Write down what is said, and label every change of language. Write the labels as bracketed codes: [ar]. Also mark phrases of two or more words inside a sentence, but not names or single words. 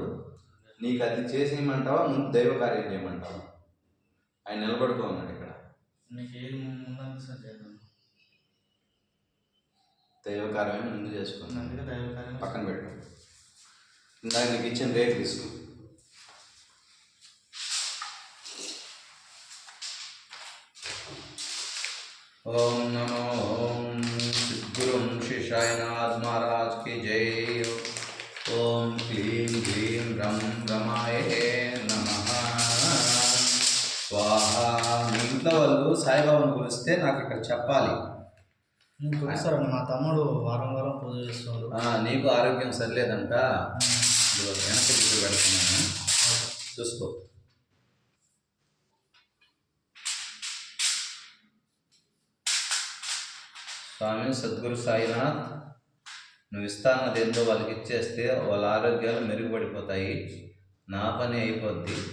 [te] నీకు అది చేసేయమంటావా, ముందు దైవ కార్యం చేయమంటావా? ఆయన నిలబడుకో ఉన్నాడు ఇక్కడ. దైవ కార్యం ముందు చేసుకున్నాను. పక్కన పెట్టు. ఇందాక నీకు ఇచ్చిన రేట్ తీసుకో. [hi] ओम नमो ओम गुरुम श्री साईनाथ महाराज की जय. [sa] ओम क्लीं ग्लीं रम रमाय नमः स्वाहा. [te] మీ ఇంట్లో వాళ్ళు సాయిబాబాను కొలిస్తే నాకు ఇక్కడ చెప్పాలి. కొలుస్తారండి. మా తమ్ముడు వారం వారం పూజ చేస్తున్నాడు. నీకు ఆరోగ్యం సరిలేదంట. వెనక్కి తిరిగి పెడుతున్నాను, చూసుకో. స్వామి సద్గురు సాయినాథ్, నువ్వు ఇస్తానది ఏందో వాళ్ళకి ఇచ్చేస్తే వాళ్ళ ఆరోగ్యాలు మెరుగుపడిపోతాయి, నా పని అయిపోద్ది.